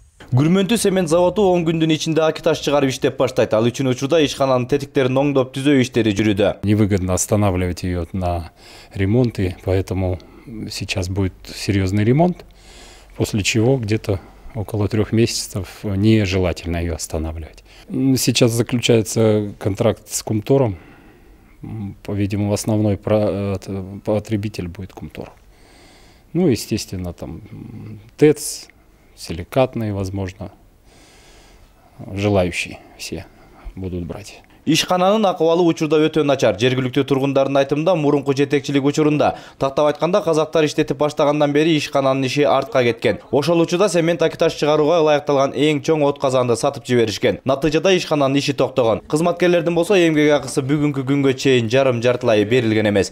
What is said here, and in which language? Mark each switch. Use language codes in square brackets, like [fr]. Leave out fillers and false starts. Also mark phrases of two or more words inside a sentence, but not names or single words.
[ky] Күрмөнтү цемент заводу 10 күндүн ичинде Акиташ чыгарып иштеп баштайт. Ал үчүн учурда ишкананын тетиктерин оңдоп түзөө иштери жүрүүдө. [ru] Невыгодно останавливать ее на ремонт, и поэтому сейчас будет серьезный ремонт, после чего где-то около 3 месяцев нежелательно ее останавливать. Сейчас заключается контракт с Кумтором. По-видимому, основной потребитель будет Кумтор. Ну, естественно, там ТЭЦ, силикатные, возможно, желающие все будут брать. [ky] Ишкананын акыбалы учурда өтө начар. Жергиликтүү тургундардын айтымында мурунку жетекчилик учурунда, тактап айтканда казактар иштетип баштагандан бери ишкананын иши артка кеткен. Ошол учурда цемент Акиташ чыгарууга ылайыкталган эң чоң от казанды сатып жиберишкен. Натыйжада ишкананын иши токтогон. Кызматкерлердин болсо эмгек акысы бүгүнкү күнгө чейин жарым-жартылай берилген эмес.